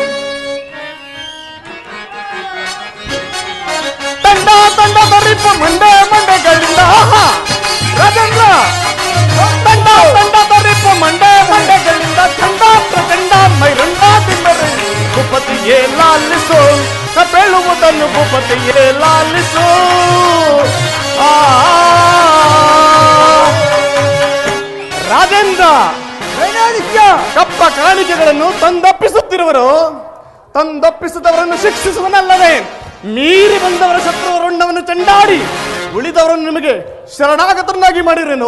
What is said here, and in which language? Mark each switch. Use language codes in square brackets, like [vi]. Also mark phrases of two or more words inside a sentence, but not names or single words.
[kn] ತಂಡ ತಂಡ ಬರಿಪ ಮಂಡೆ ಮಂಡೆಗಳಿಂದ ರಾಜೇಂದ್ರ ತಂಡ ತಂಡ ಬರಿಪ ಮಂಡೆ ಮಂಡೆಗಳಿಂದ ಚಂಡ ಪ್ರಚಂಡ ಮೈರಂಡ ತಿಮ್ಮರೆ ಭೂಪತಿಗೆ ಲಾಲಿಸೋ. ಬೆಳುವುದನ್ನು ಭೂಪತಿಗೆ ಲಾಲಿಸೋ. ರಾಜೇಂದ್ರ ಕಪ್ಪ ಕಾಣಿಕೆಗಳನ್ನು ತಂದೊಪ್ಪಿಸುತ್ತಿರುವರು. ತಂದೊಪ್ಪಿಸಿದವರನ್ನು ಶಿಕ್ಷಿಸುವನಲ್ಲದೆ ಮೀರಿ ಬಂದವರ ಶತ್ರುವರುಣ್ಣವನ್ನು ಚೆಂಡಾಡಿ ಉಳಿದವರನ್ನು ನಿಮಗೆ ಶರಣಾಗತರನ್ನಾಗಿ ಮಾಡಿರೇನು.